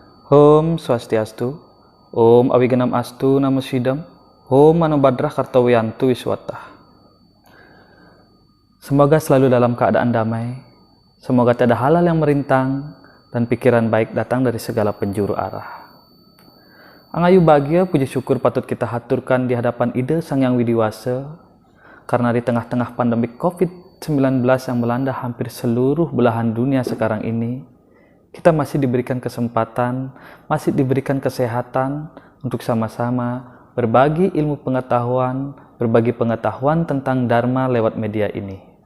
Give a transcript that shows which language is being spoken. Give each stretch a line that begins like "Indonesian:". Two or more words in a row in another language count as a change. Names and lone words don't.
Sanskrit: Om Swastiastu, Om Awiganam Astu Namo Sidam, Om Manobadrah Kartawiyantu Wiswata.
Indonesian: Semoga selalu dalam keadaan damai, semoga tiada halal yang merintang, dan pikiran baik datang dari segala penjuru arah. Angayu bahagia puji syukur patut kita haturkan di hadapan Ide Sang Yang Widiwasa, karena di tengah-tengah pandemi COVID-19 yang melanda hampir seluruh belahan dunia sekarang ini, kita masih diberikan kesempatan, masih diberikan kesehatan untuk sama-sama berbagi ilmu pengetahuan, berbagi pengetahuan tentang Dharma lewat media ini.